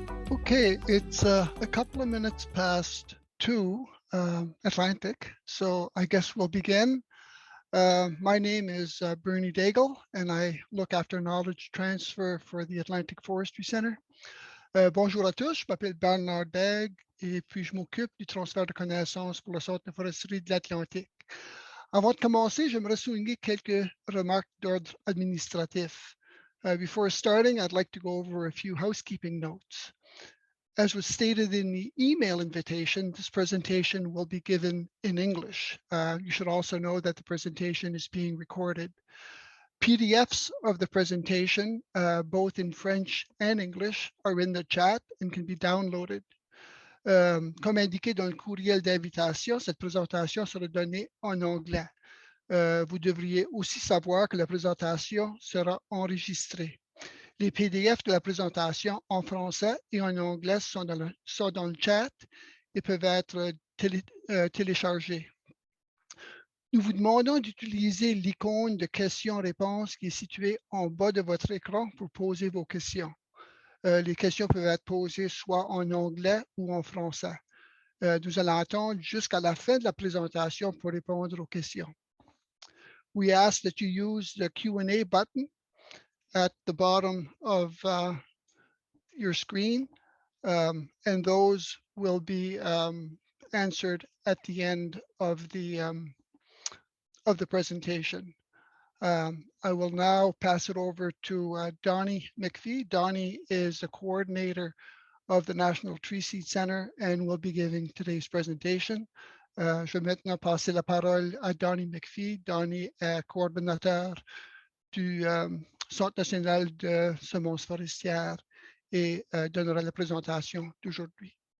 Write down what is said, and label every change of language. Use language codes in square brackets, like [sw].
[en] Okay, it's a couple of minutes past 2 Atlantic, so I guess we'll begin. My name is Bernie Daigle, and I look after knowledge transfer for the Atlantic Forestry Center. [fr] Bonjour à tous, je m'appelle Bernard Daigle et puis je m'occupe du transfert de connaissances pour le Centre de foresterie de l'Atlantique. Avant de commencer, j'aimerais souligner quelques remarques d'ordre administratif. [en] Before starting, I'd like to go over a few housekeeping notes. As was stated in the email invitation, this presentation will be given in English. You should also know that the presentation is being recorded. PDFs of the presentation, both in French and English, are in the chat and can be downloaded. [fr] Comme indiqué dans le courriel d'invitation, cette présentation sera donnée en anglais. Vous devriez aussi savoir que la présentation sera enregistrée. Les PDF de la présentation en français et en anglais sont dans le chat et peuvent être téléchargés. Nous vous demandons d'utiliser l'icône de questions-réponses qui est située en bas de votre écran pour poser vos questions. Les questions peuvent être posées soit en anglais ou en français. Nous allons attendre jusqu'à la fin de la présentation pour répondre aux questions. [en] We ask that you use the Q&A button at the bottom of your screen, and those will be answered at the end of the presentation. I will now pass it over to Donnie McPhee. Donnie is the coordinator of the National Tree Seed Center and will be giving today's presentation. [fr] Je vais maintenant passer la parole à Donnie McPhee. Donnie est coordonnateur du Centre national de semences forestières et donnera la présentation d'aujourd'hui.